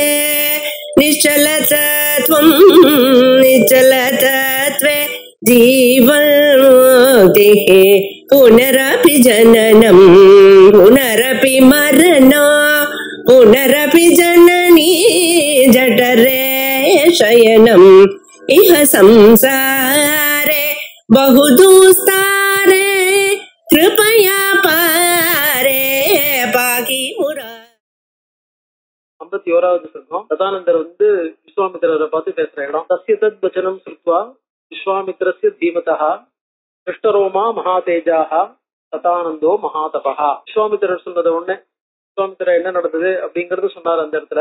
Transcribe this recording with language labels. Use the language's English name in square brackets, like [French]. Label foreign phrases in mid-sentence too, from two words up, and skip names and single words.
[Sanskrit] निश्चलतत्वं निश्चलतत्वे जीवन्मुक्तिः पुनरपि जननं पुनरपि मरणं पुनरपि जननी जठरे शयनम् इह संसारे बहुदुस्तारे कृपया पारे पाकि मुरा. [Tamil] 51வது சர்க்கம். சதானந்தர் விஸ்வாமித்திரரை பார்த்து பேசுற இடம். [Sanskrit] तस्य तद् वचनं श्रुत्वा विश्वामित्रस्य धीमतः कृष्णरोमा महातेजाः शतानन्दो महातपाः. [Tamil] விஸ்வாமித்திரர் சொன்னது உடனே விஸ்வாமித்திரர் என்ன நடந்தது அப்படிங்கறது சொன்னார் அந்த இடத்துல.